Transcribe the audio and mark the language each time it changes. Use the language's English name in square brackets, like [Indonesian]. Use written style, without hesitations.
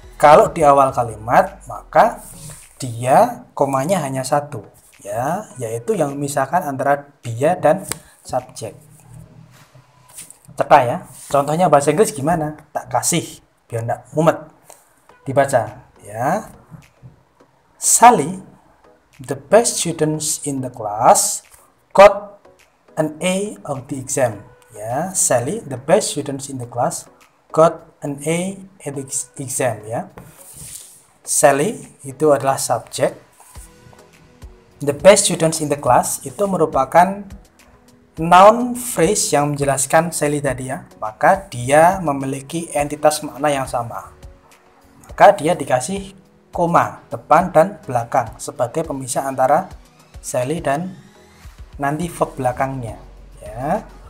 [Indonesian] Kalau di awal kalimat, maka dia komanya hanya satu, ya, yaitu yang memisahkan antara dia dan subjek. Cepat ya. Contohnya bahasa Inggris gimana? Tak kasih biar enggak mumet. Dibaca, ya. [English] Sally, the best students in the class, got an A of the exam. Ya, Sally, the best students in the class, got an A at the exam ya. [Indonesian] Sally itu adalah subjek. [English] The best students in the class [Indonesian] itu merupakan noun phrase yang menjelaskan Sally tadi ya. Maka dia memiliki entitas makna yang sama. Maka dia dikasih koma depan dan belakang sebagai pemisah antara Sally dan nanti verb belakangnya ya.